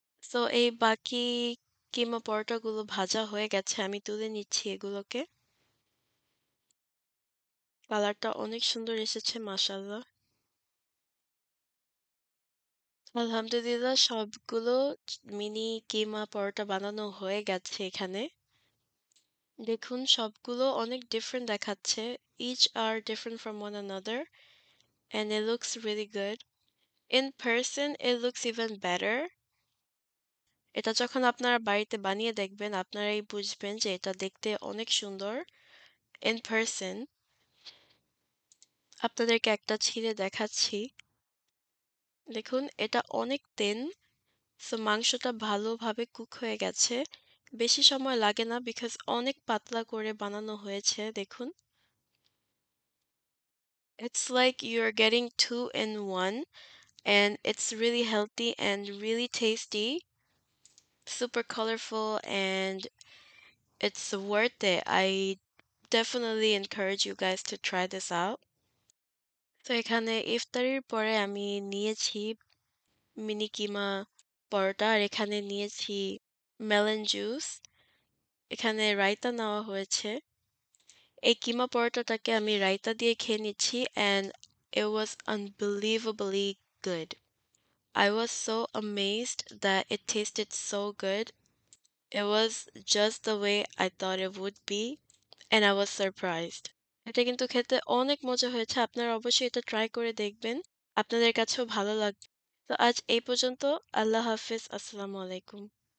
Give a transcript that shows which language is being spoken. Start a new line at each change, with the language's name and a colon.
Bangla: So এই বাকি কিমা পরোটাগুলো ভাজা হয়ে গেছে আমি তুলে নিচ্ছি এগুলোকে। কালারটা অনেক সুন্দর এসেছে মাশাআল্লাহ। আলহামদুলিল্লাহ সবগুলো মিনি কিমা পরোটা বানানো হয়ে গেছে এখানে। দেখুন সবগুলো অনেক ডিফারেন্ট দেখাচ্ছে।
English: Each are different from one another and it looks really good. In person it looks even better.
Bangla: এটা যখন আপনারা বাড়িতে বানিয়ে দেখবেন আপনারাই বুঝবেন যে এটা দেখতে অনেক সুন্দর।
English: In person
Bangla: আপনাদেরকে একটা ছিঁড়ে দেখাচ্ছি। দেখুন এটা অনেক thin সো মাংসটা ভালোভাবে কুক হয়ে গেছে। বেশি সময় লাগে না বিকজ অনেক পাতলা করে বানানো হয়েছে দেখুন।
English: It's like you're getting two in one and it's really healthy and really tasty, super colorful and it's worth it. I definitely encourage you guys to try this out.
Bangla: তো এখানে ইফতারির পরে আমি নিয়েছি মিনি কিমা পরোটা আর এখানে নিয়েছি মেলন জুস। এখানে রায়তা নেওয়া হয়েছে। এই কিমা পরোটাটাকে আমি রায়তা দিয়ে খেয়ে নিচ্ছি
English: and it was unbelievably good. I was so amazed that it tasted so good. It was just the way I thought it would be and I was surprised.
Bangla: এটা কিন্তু খেতে অনেক মজা হয়েছে। আপনারা অবশ্যই এটা ট্রাই করে দেখবেন। আপনাদের কাছেও ভালো লাগবে। তো আজ এই পর্যন্ত। আল্লাহ হাফেজ। আসসালামু আলাইকুম।